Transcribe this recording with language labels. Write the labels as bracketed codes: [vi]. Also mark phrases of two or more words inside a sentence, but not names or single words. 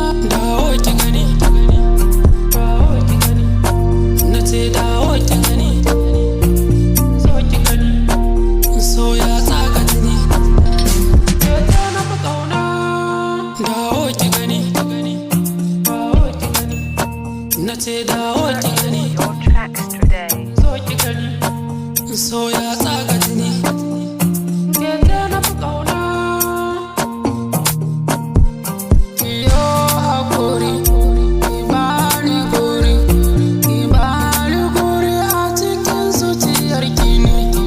[ha] Dawo ki gani, dawo ki gani, na ce dawo ki gani, zo ki gani, so ya tsaga jini, ke ce na fi ƙauna. Dawo ki gani, dawo ki gani, na ce dawo ki gani, [en] Your tracks today. [ha] zo ki gani, so ya tsaga jini, ke ce na fi ƙauna. Ki yo haƙuri, ki bani guri, ki bani guri a cikin zuciyar ki ne.